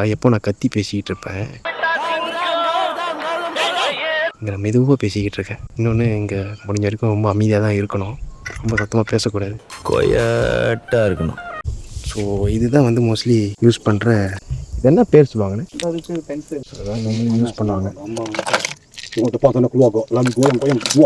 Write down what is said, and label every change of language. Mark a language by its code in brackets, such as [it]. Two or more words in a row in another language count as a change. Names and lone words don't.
[ta] எப்போ நான் கத்தி பேசிக்கிட்டு இருப்பேன், இங்கே நான் மெதுவாக பேசிக்கிட்டு இருக்கேன். இன்னொன்று இங்கே முடிஞ்ச வரைக்கும் ரொம்ப அமைதியாக தான் இருக்கணும். ரொம்ப சத்தமாக பேசக்கூடாது, கொயட்டாக இருக்கணும். ஸோ இதுதான் வந்து [en] mostly use [ta] பண்ணுற. இது என்ன பேர் சொல்லுவாங்கன்னு அதுக்கு பென்சில் அதான் நம்ம யூஸ் பண்ணுவாங்க. [ms] Untuk potong nak keluar kok. Lalu goyang-goyang buah.